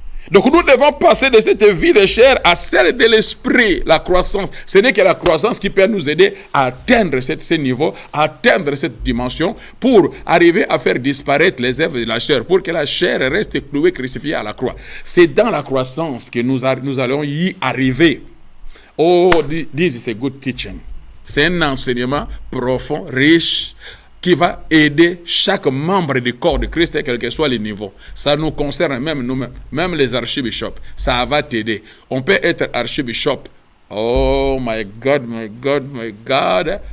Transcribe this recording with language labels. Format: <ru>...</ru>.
<fr>Donc nous devons passer de cette vie de chair à celle de l'esprit, la croissance. Ce n'est que la croissance qui peut nous aider à atteindre ce niveau, à atteindre cette dimension, pour arriver à faire disparaître les œuvres de la chair, pour que la chair reste clouée, crucifiée à la croix. C'est dans la croissance que nous allons y arriver.</fr> <en>Oh, this is a good teaching.</en> <fr>C'est un enseignement profond, riche, qui va aider chaque membre du corps de Christ, quel que soit le niveau. Ça nous concerne même nous-mêmes, même les archibishops. Ça va t'aider. On peut être archibishop.</fr> <en>Oh my God, my God, my God.</en>